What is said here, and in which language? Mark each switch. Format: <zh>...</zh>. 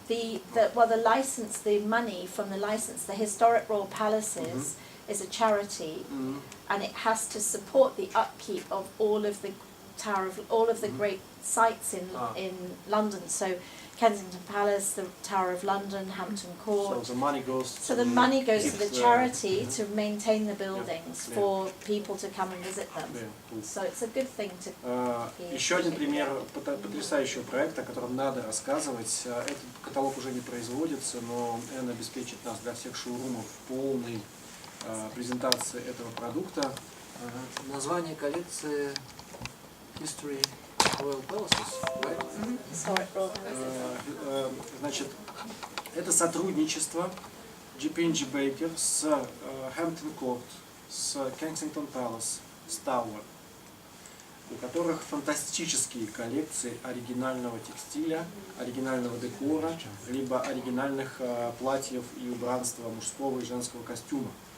<en>The license, the money from the license, the historic royal palaces is a charity, and it has to support the upkeep of all of the great sites in London. So Kensington Palace, the Tower of London, Hampton Court. So the money goes. So the money goes to the charity to maintain the buildings for people to come and visit them. So it's a good thing to.</en> <ru>Еще один пример потрясающего проекта, о котором надо рассказывать. Этот каталог уже не производится, но он обеспечит нас для всех шоурумов полной презентации этого продукта. Название коллекции History Royal Palaces, right?</ru> <en>Historic Royal Palaces.</en> <ru>Значит, это сотрудничество GP&J Baker с Hampton Court, с Kensington Palace, с Tower, у которых фантастические коллекции оригинального текстиля, оригинального декора, либо оригинальных платьев и убранства мужского и женского костюма.</ru>